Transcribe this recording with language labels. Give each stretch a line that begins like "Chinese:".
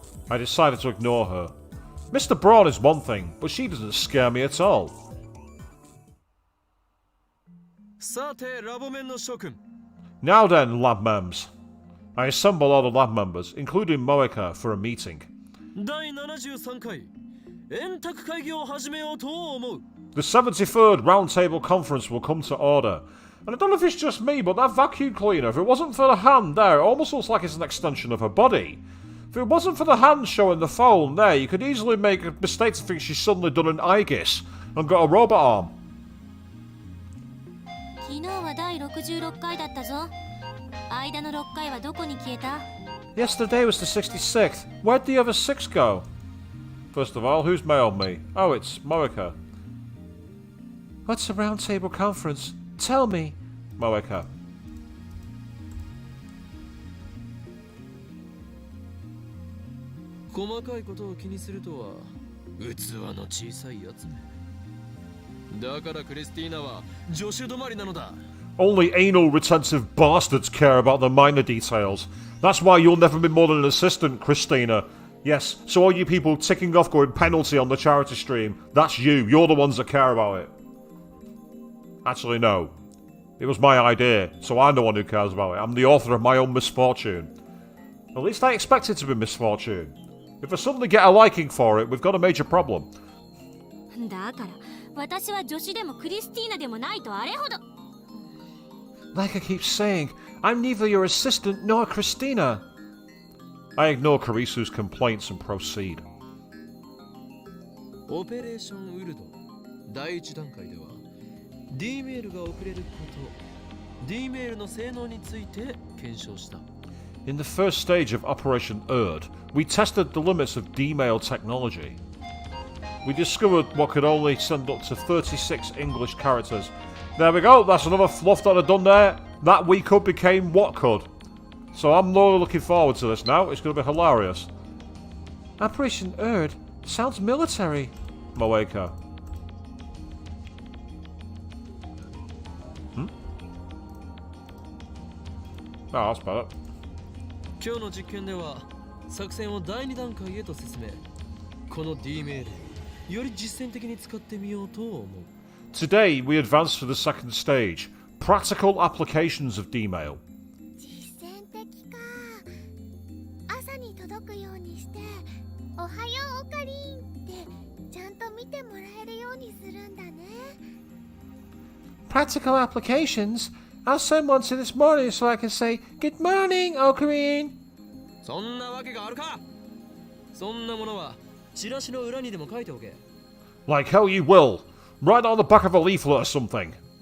English: I decided to ignore her. Mr. Braun is one thing, but she doesn't scare me at all.
Japanese: さて、ラボメンの諸君。
English: Now then, lab mems. I assemble all the lab members, including Moeka, for a meeting.
Japanese: 第73回円卓会議を始めようと思う。
English: The 73rd Roundtable Conference will come to order. And I don't know if it's just me, but that vacuum cleaner, if it wasn't for the hand there, it almost looks like it's an extension of her body. If it wasn't for the hand showing the phone there, you could easily make a mistake to think she's suddenly done an Aegis and got a robot arm.
Japanese: 昨日は第66回だったぞ。間の6回はどこに消えた？
English: Yesterday was the 66th. Where'd the other 6 go? First of all, who's mailed me? Oh, it's Moeka. What's a roundtable conference? Tell me, Moeka.
Japanese: 細かいことを気にするとは器の小さいやつ。だからクリスティーナは助手止まりなのだ。
English: Only anal retentive bastards care about the minor details. That's why you'll never be more than an assistant, Christina. Yes, so all you people ticking off going penalty on the charity stream, that's you. You're the ones that care about it. Actually, no. It was my idea, so I'm the one who cares about it. I'm the author of my own misfortune. At least I expect it to be misfortune. If I suddenly get a liking for it, we've got a major problem.
Japanese: だから私は助手でもクリスティーナでもないとあれほど。
English: Like I keep saying, I'm neither your assistant nor Christina. I ignore Karisu's complaints and proceed.
Japanese: オペレーションウルド第一段階では D メールが送れること D メールの性能について検証した。
English: In the first stage of Operation Erd, we tested the limits of D-mail technology. We discovered what could only send up to 36 English characters. There we go, that's another fluff that I've done there. That we could became what could. So I'm really looking forward to this now, it's going to be hilarious. Operation Erd sounds military. Moeka. Oh, that's better.
Japanese: 今日の実験では作戦を第2段階へと進め、この D メールより実践的に使ってみようと思う。
English: Today we advance to the second stage, practical applications of D-mail.
Japanese: 実践的か。朝に届くようにして「おはようオカリン」ってちゃんと見てもらえるようにするんだね。
English: Practical applications? I'll send one to this morning so I can say, Good morning, Ocarine!
Japanese: そんなわけがあるか。そんなものはチラシの裏にでも書いておけ。
English: Like hell you will. Right on the back of a leaflet or something.